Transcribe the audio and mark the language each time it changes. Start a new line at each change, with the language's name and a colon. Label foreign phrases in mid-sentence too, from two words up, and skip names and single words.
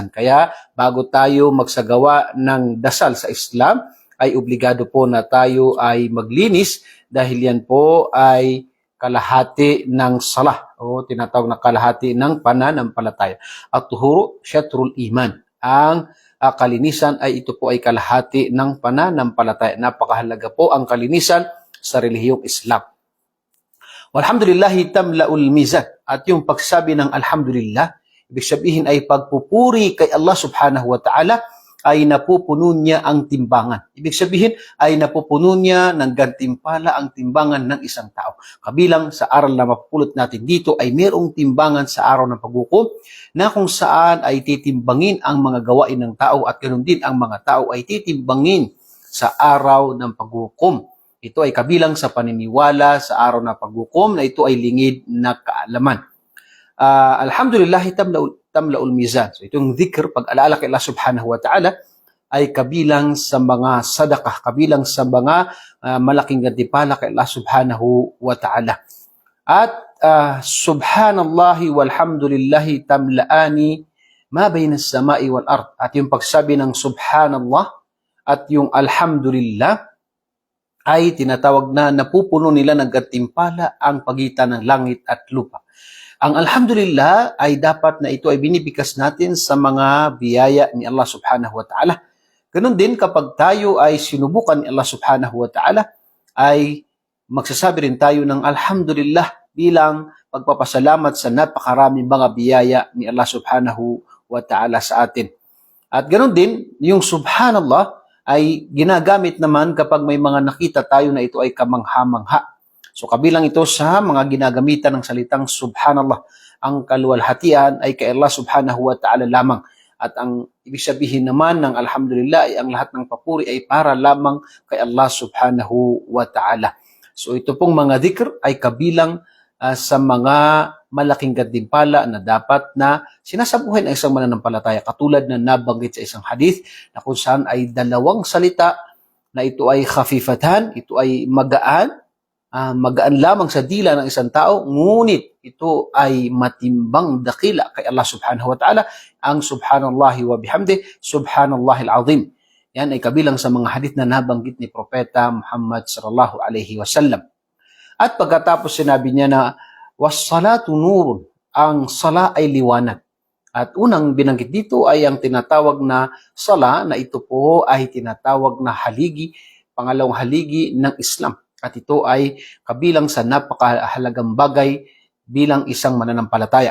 Filipino: Kaya bago tayo magsagawa ng dasal sa Islam, ay obligado po na tayo ay maglinis dahil yan po ay kalahati ng salah o tinatawag na kalahati ng pananampalataya.
Arabic: الطهور شطر الإيمان.
Filipino: Ang kalinisan ay ito po ay kalahati ng pananampalataya. Napakahalaga po ang kalinisan sa relihiyong Islam.
Arabic: والحمد لله تملأ الميزان.
Filipino: At yung pagsabi ng alhamdulillah, ibig sabihin ay pagpupuri kay Allah
Arabic: سبحانه وتعالى
Filipino: ay napupuno niya ang timbangan. Ibig sabihin ay napupuno niya ng gantimpala ang timbangan ng isang tao. Kabilang sa aral na mapupulot natin dito ay mayroong timbangan sa araw ng paghukom na kung saan ay titimbangin ang mga gawain ng tao at ganoon din ang mga tao ay titimbangin sa araw ng paghukom. Ito ay kabilang sa paniniwala sa araw ng paghukom na ito ay lingid na kaalaman.
Arabic: الحمد لله تملأ الميزان.
Filipino: So itong dhikr, pag-alaala kay Allah
Arabic: سبحانه وتعالى,
Filipino: ay kabilang sa mga sadaqah, kabilang sa mga malaking gantimpala kay Allah
Arabic: سبحانه وتعالى. At سبحان الله والحمد لله تملآن ما بين السماء والأرض.
Filipino: At yung pagsabi ng subhanallah at yung alhamdulillah ay tinatawag na napupuno nila ng gantimpala ang pagitan ng langit at lupa. Ang alhamdulillah ay dapat na ito ay binibikas natin sa mga biyaya ni Allah
Arabic: سبحانه وتعالى.
Filipino: Ganun din kapag tayo ay sinubukan ni Allah
Arabic: سبحانه وتعالى,
Filipino: ay magsasabi rin tayo ng alhamdulillah bilang pagpapasalamat sa napakaraming mga biyaya ni Allah
Arabic: سبحانه وتعالى
Filipino: sa atin. At ganun din, yung subhanallah ay ginagamit naman kapag may mga nakita tayo na ito ay kamangha-mangha. So kabilang ito sa mga ginagamitan ng salitang subhanallah. Ang kaluwalhatian ay kay Allah
Arabic: سبحانه وتعالى
Filipino: lamang. At ang ibig sabihin naman ng alhamdulillah ay ang lahat ng papuri ay para lamang kay Allah
Arabic: سبحانه وتعالى.
Filipino: So ito pong mga dhikr ay kabilang sa mga malaking gantimpala na dapat na sinasabuhay ng isang mananampalataya. Katulad na nabanggit sa isang hadith na kung saan ay dalawang salita na ito ay khafifatan, ito ay magaan lamang sa dila ng isang tao, ngunit ito ay matimbang dakila kay Allah
Arabic: سبحانه وتعالى,
Filipino: ang
Arabic: سبحان الله وبحمده سبحان الله العظيم.
Filipino: Yan ay kabilang sa mga hadith na nabanggit ni Propeta Muhammad
Arabic: صلى الله عليه وسلم.
Filipino: At pagkatapos sinabi niya na
Arabic: والصلاة نور,
Filipino: ang sala ay liwanag. At unang binanggit dito ay ang tinatawag na sala na ito po ay tinatawag na haligi, pangalawang haligi ng Islam. At ito ay kabilang sa napakahalagang bagay bilang isang mananampalataya.